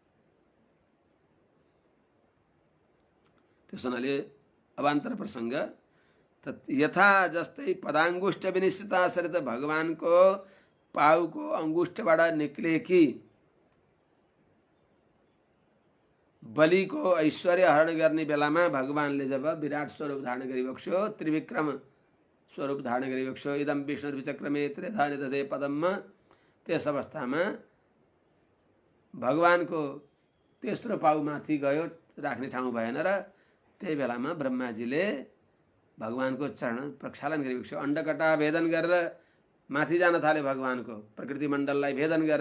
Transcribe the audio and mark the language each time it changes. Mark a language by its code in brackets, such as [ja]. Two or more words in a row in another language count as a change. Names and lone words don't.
[ne] त्यसो हुनाले अवान्तर प्रसंग यथा जस्तै [sa] पदांगुष्ठ विनिश्चिता सरित [ne] भगवानको पाउको अंगुष्ठबाट निक्लेकी बलिको ऐश्वर्य हरण गर्ने बेलामा भगवानले जब विराट स्वरूप धारण गरिबक्स्यो, त्रिविक्रम स्वरूप धारण गरिबक्स्यो, [sa] इदम विष्णु विचक्रमे त्रेधा निदधे पदममा, [ne] त्यस अवस्थामा भगवानको तेस्रो पाउमाथि गयो, राख्ने ठाउँ भएन र त्यही बेलामा ब्रह्माजीले भगवानको चरण प्रक्षालन गरिबक्स्यो। अण्डकटा भेदन गरेर माथि जान थाले भगवानको प्रकृति मण्डललाई भेदन गरेर।